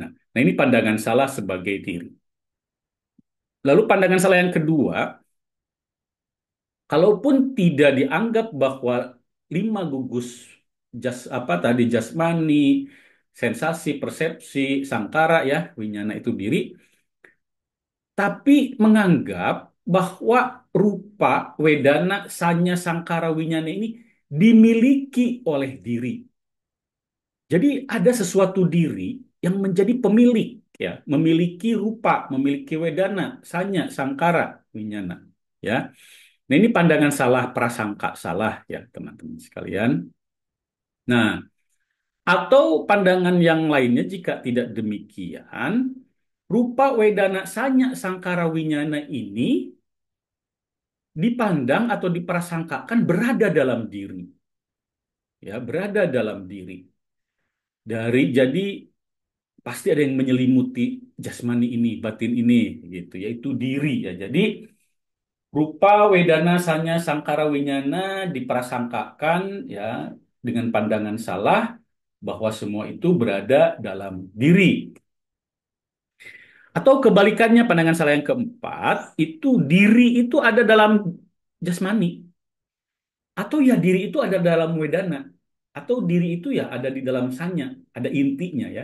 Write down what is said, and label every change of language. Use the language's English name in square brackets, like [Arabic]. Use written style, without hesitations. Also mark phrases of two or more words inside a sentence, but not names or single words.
[Indonesian] Nah ini pandangan salah sebagai diri. Lalu pandangan salah yang kedua, kalaupun tidak dianggap bahwa lima gugus apa tadi jasmani, sensasi, persepsi, sangkara, ya winyana itu diri, tapi menganggap bahwa [Pali] rupa, wedana, sanya, sangkara, winyana [Indonesian] ini dimiliki oleh diri. Jadi ada sesuatu diri yang menjadi pemilik, ya, memiliki rupa, memiliki [Pali] wedana, sanya, sangkara, winyana, [Indonesian] ya. Nah, ini pandangan salah, prasangka salah, ya, teman-teman sekalian. Nah, atau pandangan yang lainnya jika tidak demikian, [Pali] rupa, wedana, sanya, sangkara, winyana [Indonesian] ini dipandang atau diprasangkakan berada dalam diri, ya berada dalam diri jadi pasti ada yang menyelimuti jasmani ini, batin ini, gitu, yaitu diri, ya. Jadi [Pali] rupa, wedana, sanya, sangkara, winyana [Indonesian] diprasangkakan, ya, dengan pandangan salah bahwa semua itu berada dalam diri. Atau kebalikannya, pandangan salah yang keempat itu diri itu ada dalam jasmani. Atau ya diri itu ada dalam wedana, atau diri itu ya ada di dalam sanya, ada intinya, ya.